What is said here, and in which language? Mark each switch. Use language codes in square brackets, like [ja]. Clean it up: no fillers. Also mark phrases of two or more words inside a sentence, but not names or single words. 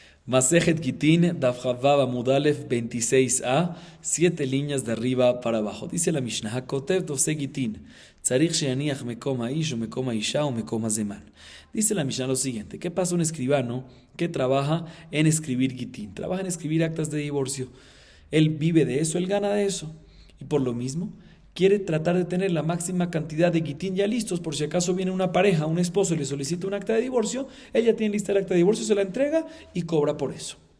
[he] מסכת גיטין, דף כ"ו עמוד א [es] 26a, 7 líneas de arriba para abajo. Dice la Mishnah, [he] הכותב טופסי גיטין, צריך שיניח מקום האיש או מקום האשה או מקום הזמן. [es] Dice la Mishnah lo siguiente, ¿qué pasa un escribano que trabaja en escribir Gitin? Trabaja en escribir actas de divorcio. Él vive de eso, él gana de eso. Y por lo mismo, quiere tratar de tener la máxima cantidad de gitín ya listos, por si acaso viene una pareja, un esposo y le solicita un acta de divorcio, ella tiene lista el acta de divorcio, se la entrega y cobra por eso.